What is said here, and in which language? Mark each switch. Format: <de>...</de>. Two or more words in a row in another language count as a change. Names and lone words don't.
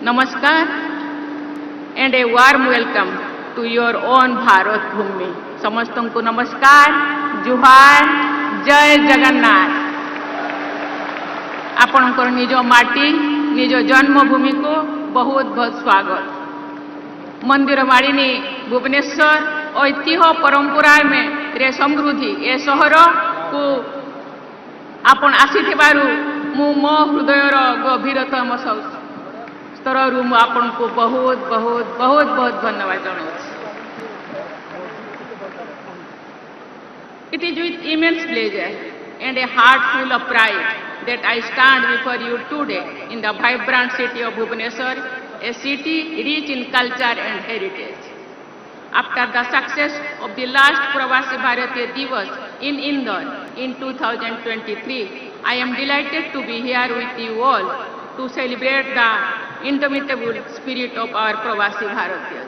<en>Namaskar and a warm welcome to your own Bharat Bhumi.</en> <or>ସମସ୍ତଙ୍କୁ ନମସ୍କାର, ଜୁହାର, ଜୟ ଜଗନ୍ନାଥ। ଆପଣଙ୍କର ନିଜ ମାଟି, ନିଜ ଜନ୍ମଭୂମିକୁ ବହୁତ ବହୁତ ସ୍ୱାଗତ। ମନ୍ଦିର ମାଳିନୀ ଭୁବନେଶ୍ୱର ଐତିହ୍ୟ ପରମ୍ପରା ରେ ସମୃଦ୍ଧି ଏ ସହରକୁ ଆପଣ ଆସିଥିବାରୁ ମୁଁ ମୋ ହୃଦୟର ଗଭୀରତମ ସ୍ତରରୁ ମୁଁ ଆପଣଙ୍କୁ ବହୁତ ବହୁତ ବହୁତ ବହୁତ ଧନ୍ୟବାଦ ଜଣାଉଛି।</or> <en>It is with immense pleasure and a heart full of pride that I stand before you today in the vibrant city of Bhubaneswar, a city rich in culture and heritage. After the success of the last Pravasi Bharatiya Divas in Indore in 2023, I am delighted to be here with you all to celebrate the indomitable spirit of our Pravasi Bharatiyas.</en>